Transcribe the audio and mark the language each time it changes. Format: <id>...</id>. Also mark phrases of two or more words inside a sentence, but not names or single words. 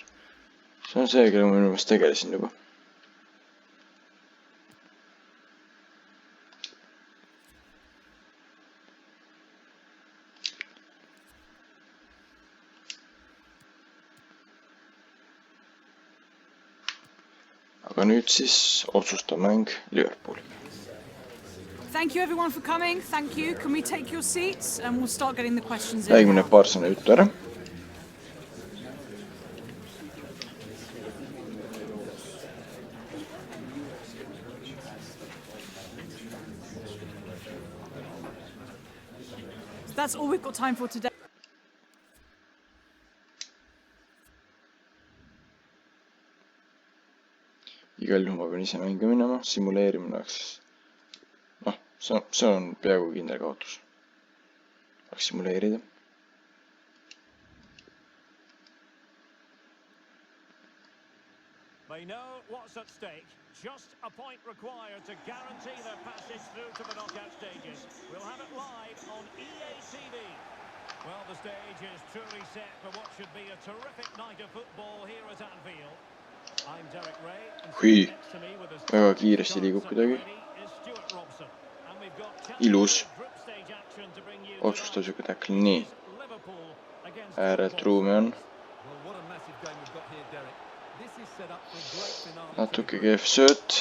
<et>See on see, kelle ma minu meelest tegelesin juba. Aga nüüd siis otsustav mäng Liverpooli.</et> <en>Thank you everyone for coming. Thank you. Can we take your seats and we'll start getting the questions in.</en> <et>Räägime need paar sõna juttu ära.</et> <en>That's all we've got time for today.</en> <et>Igal juhul ma pean ise mänge minema, simuleerimine oleks... see on peaaegu kindel kaotus. Oleks simuleerida.</et> <en>They know what's at stake. Just a point required to guarantee their passage through to the knockout stages. We'll have it live on EA TV. Well, the stage is truly set for what should be a terrific night of football here at Anfield. I'm Derek Ray. Hui,</en> <et>väga kiiresti liigub kuidagi. Ilus. Otsustav siuke täkli. Nii. Ääret ruumi on. Natuke kehv sööt.</et>